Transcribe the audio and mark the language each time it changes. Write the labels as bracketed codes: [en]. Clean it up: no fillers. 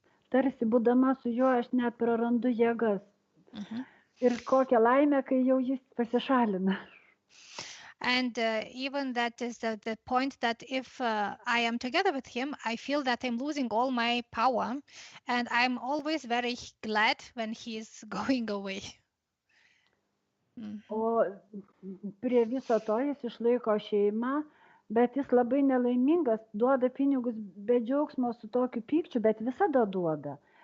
[lt] Tarsi būdama su juo aš net prarandu jėgas. Ir kokia laimė, kai jau jis pasišalina. [en] And even that is the point that if I am together with him, I feel that I'm losing all my power, and I'm always very glad when he is going away. [lt] O prie viso to jis išlaiko šeimą, bet jis labai nelaimingas, duoda pinigus be džiaugsmo su tokiu pykčiu, bet visada duoda.